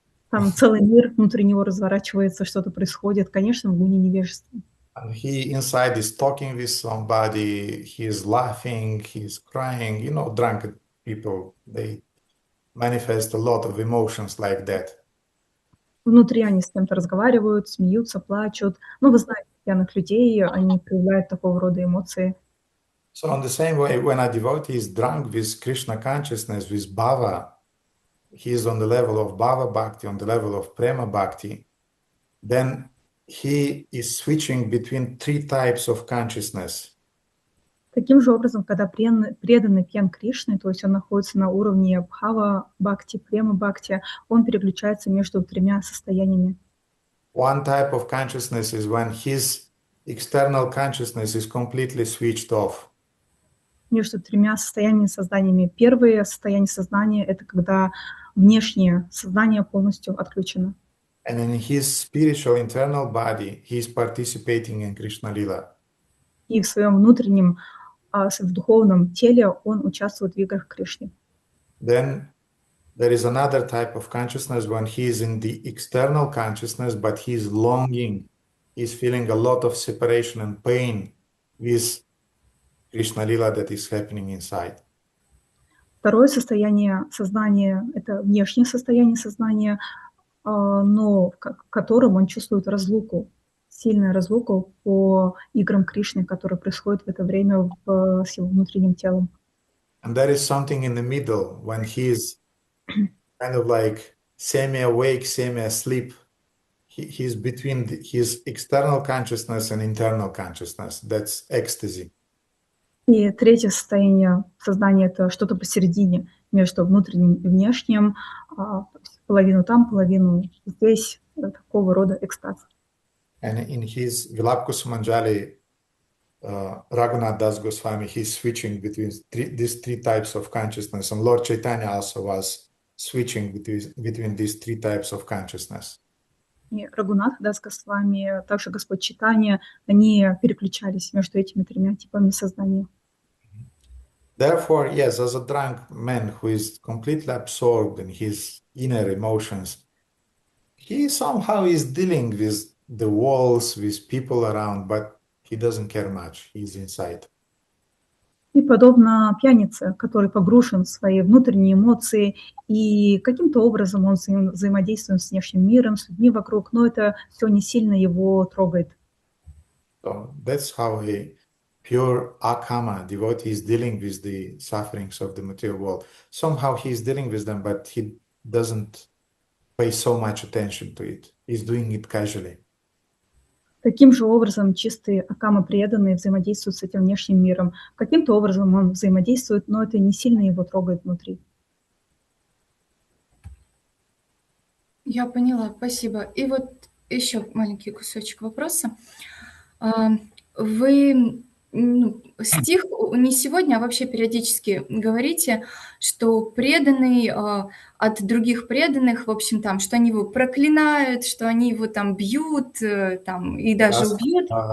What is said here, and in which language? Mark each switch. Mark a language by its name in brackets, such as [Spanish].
[Russian] Там целый мир внутри него разворачивается, что-то происходит, конечно, в гуне невежества. [English] He inside is talking with somebody, he's laughing, he's crying. You know, drunk people, they manifest a lot of emotions like that. [Russian] Внутри они с кем-то разговаривают, смеются, плачут. Ну, вы знаете, пьяных людей, они проявляют такого рода эмоции. [English] So in the same way, when a devotee is drunk with Krishna consciousness, with bhava, he is on the level of bhava bhakti, on the level of prema bhakti, then he is switching between three types of consciousness. [Russian] Таким же образом, когда преданный пьян Кришны, то есть он находится на уровне бхава бхакти, према бхакти, он переключается между тремя состояниями. [English] One type of consciousness is when his external consciousness is completely switched off. [Russian] Между тремя состояниями созданиями. Первое состояние сознания — это когда внешнее сознание полностью отключено. [English] And in his spiritual internal body, he is participating in Krishna Lila. [Russian] И в своем внутреннем, в духовном теле он участвует в играх Кришны. [English] Then there is another type of consciousness when he is in the external consciousness, but he is longing, he is feeling a lot of separation and pain with Krishna Lila that is happening inside. [Russian] Второе состояние сознания – это внешнее состояние сознания, но в котором он чувствует разлуку, сильную разлуку по играм Кришны, которые происходят в это время с его внутренним телом. [English] And there is something in the middle when he is kind of like semi-awake, semi-asleep. He's between his external consciousness and internal consciousness. That's ecstasy. [Russian] И третье состояние сознания – это что-то посередине между внутренним и внешним, половину там, половину здесь, такого рода экстаз. [English] And in his Vilapkusumanjali, Raghunath Das Goswami, he's switching between these three types of consciousness. And Lord Chaitanya also was switching between these three types of consciousness. [Russian] И Рагунат Дас Госвами, также Господь Чайтанья, они переключались между этими тремя типами сознания. [English] Therefore, yes, as a drunk man who is completely absorbed in his inner emotions, he somehow is dealing with the walls, with people around, but he doesn't care much. He's inside. [Russian] И подобно пьянице, который погружен в свои внутренние эмоции, и каким-то образом он взаимодействует с внешним миром, с людьми вокруг, но это все не сильно его трогает. [English] So that's how a pure akama devotee is dealing with the sufferings of the material world. Somehow he is dealing with them, but he doesn't pay so much attention to it. He's doing it casually. [Russian] Таким же образом чистые акама преданные взаимодействуют с этим внешним миром. Каким-то образом он взаимодействует, но это не сильно его трогает внутри. Я поняла, спасибо. И вот еще маленький кусочек вопроса. Вы стих не сегодня, а вообще периодически говорите, что преданный от других преданных, в общем, там, что они его проклинают, что они его там бьют, там, и даже убьют.